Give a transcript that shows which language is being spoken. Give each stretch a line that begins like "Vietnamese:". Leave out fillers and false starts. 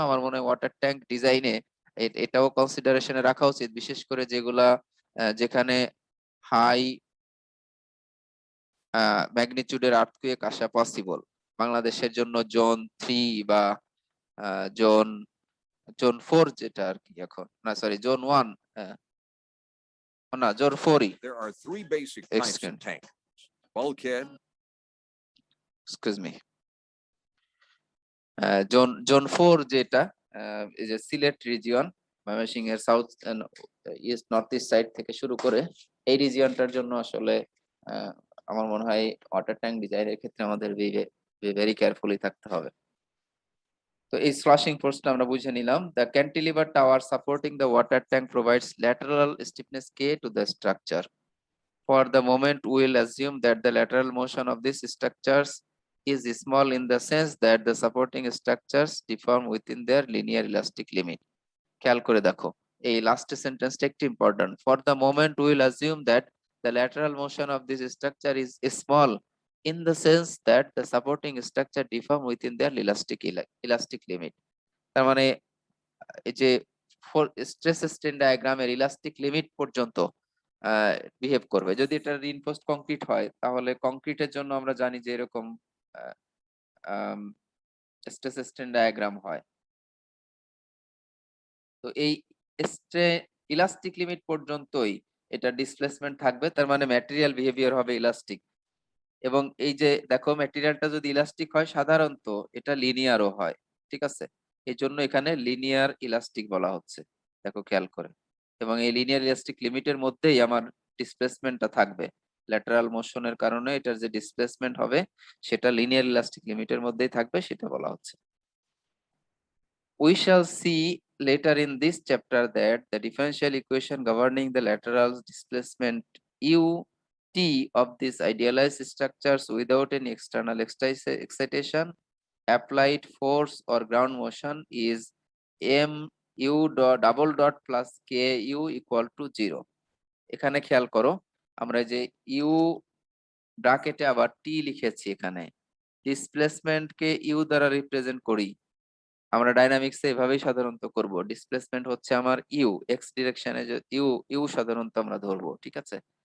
Bangla: আমার মনে হয় ওয়াটার ট্যাঙ্ক ডিজাইনে এটাও কনসিডারেশনে রাখা উচিত, বিশেষ করে যেগুলা যেখানে হাই ম্যাগনিটিউডের আর্থকুয়েক আসা পসিবল। বাংলাদেশের জন্য জোন 3 বা জোন জোন 4 যেটা আর কি, এখন না সরি জোন 1, না zone 4ই,
English: There are three basic types of tank: bulkhead, excuse me,
Bangla: zone 4 যেটা এই যে সিলেট রিজিয়ন, ময়মনসিংহ এর south east north east side থেকে শুরু করে এই রিজিয়নটার জন্য আসলে আহ, আমার মনে হয় ওয়াটার ট্যাঙ্ক ডিজাইনের ক্ষেত্রে আমাদের ভেরি কেয়ারফুলি থাকতে হবে। তো এই স্লশিং ফোর্সটা আমরা বুঝে নিলাম।
English: The cantilever tower supporting the water tank provides lateral stiffness কে to the structure. For the moment, we will assume that the lateral motion of these structures is small in the sense that the supporting structures deform within their linear elastic limit.
Bangla: খেয়াল করে দেখো, এই last সেন্টেন্সটা একটু important.
English: For the moment, we will assume that the lateral motion of this structure is small in the sense that the supporting structure deform within their elastic limit.
Bangla: তার মানে এই যে স্ট্রেস স্ট্রেন ডায়াগ্রামের elastic limit পর্যন্ত behave করবে। যদি এটা reinforced concrete হয়, তাহলে কংক্রিটের জন্য আমরা জানি যে এরকম স্ট্রেস স্ট্রেন ডায়াগ্রাম হয়। তো এই ইলাস্টিক লিমিট পর্যন্তই এটা ডিসপ্লেসমেন্ট থাকবে, তার মানে ম্যাটেরিয়াল বিহেভিয়ার হবে ইলাস্টিক। এবং এই যে দেখো, ম্যাটেরিয়ালটা যদি ইলাস্টিক হয় সাধারণত এটা লিনিয়ারও হয়, ঠিক আছে। এই জন্য এখানে লিনিয়ার ইলাস্টিক বলা হচ্ছে, দেখো খেয়াল করে। এবং এই লিনিয়ার ইলাস্টিক লিমিটের মধ্যেই আমার ডিসপ্লেসমেন্টটা থাকবে। ল্যাটারাল মোশনের কারণে এটার যে ডিসপ্লেসমেন্ট হবে সেটা লিনিয়ার ইলাস্টিক লিমিটের মধ্যেই থাকবে, সেটা বলা হচ্ছে।
English: We shall see later in this chapter that the differential equation governing the lateral displacement ut of these idealized structures without any external excitation, applied force or ground motion is mu double dot plus ku equal to 0.
Bangla: এখানে খেয়াল করো, আমরা যে you ব্র্যাকেটে আবার টি লিখেছি, এখানে displacement K U দ্বারা রিপ্রেজেন্ট করি। আমরা ডাইনামিক্সে এভাবেই সাধারণত করব। ডিসপ্লেসমেন্ট হচ্ছে আমার ইউ, এক্স ডিরেকশনে ইউ ইউ সাধারণত আমরা ধরবো, ঠিক আছে।